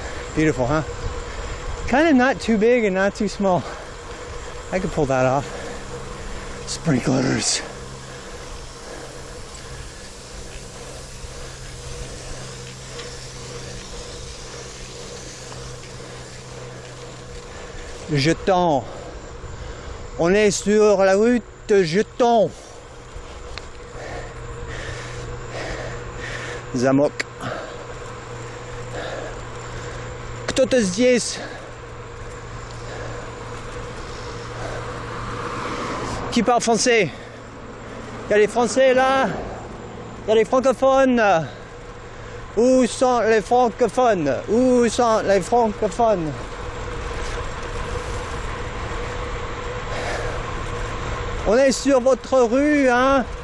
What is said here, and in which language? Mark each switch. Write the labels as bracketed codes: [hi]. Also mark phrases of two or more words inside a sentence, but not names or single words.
[en] Beautiful, huh? Kind of not too big and not too small. I could pull that off. Sprinklers. [fr] Jetton. On est sur la route de Jetton. [ru] Zamok. Кто-то здесь? [fr] Qui parle français? Il y a des Français là? Il y a des francophones? Où sont les francophones? Où sont les francophones? On est sur votre rue, hein?